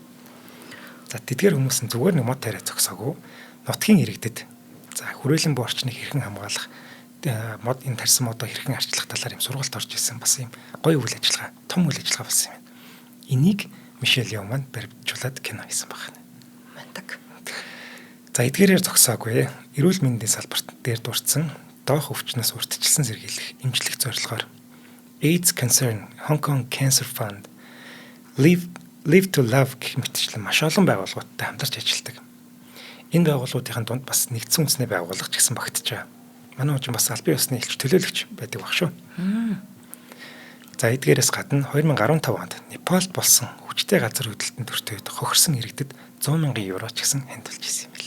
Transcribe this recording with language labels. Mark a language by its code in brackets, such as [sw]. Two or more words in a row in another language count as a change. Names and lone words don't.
[mn] За тэдгээр хүмүүс нь зүгээр нэг мод тариа зогсоогүй нутгийн иргэдэд за хүрээлэн буй орчныг хэрхэн хамгаалах, мод энэ тарьсан модоо хэрхэн арчлах талаар юм сургалт орж ирсэн бас юм гоё үйл ажиллагаа, том үйл ажиллагаа болсон юм байна. Энийг Мишель Яо маань баримтжуулаад кино хийсэн байна. Мандаг. За эдгээрээр зогсоогүй. Эрүүл мэндийн салбарт дээр дурдсан доох өвчнөөс урьдчилсан сэргийлэх, эмчлэх зорилгоор AIDS Concern, Hong Kong Cancer Fund, Live to Love гэх мэтчлэн маш олон байгууллагуудтай хамтарч ажилладаг. Энэ байгууллагуудын дунд бас нэгдсэн үндэсний байгууллага ч гэсэн багтжээ. Манай хүн бас албан ёсны элч төлөөлөгч байдаг баг шүү. За эдгээрээс гадна 2015 онд Непалд болсон хүчтэй газар хөдлөлтөнд өртөөд хохирсон иргэдэд 100 мянган евро ч гэсэн хандуулж ирсэн юм байна.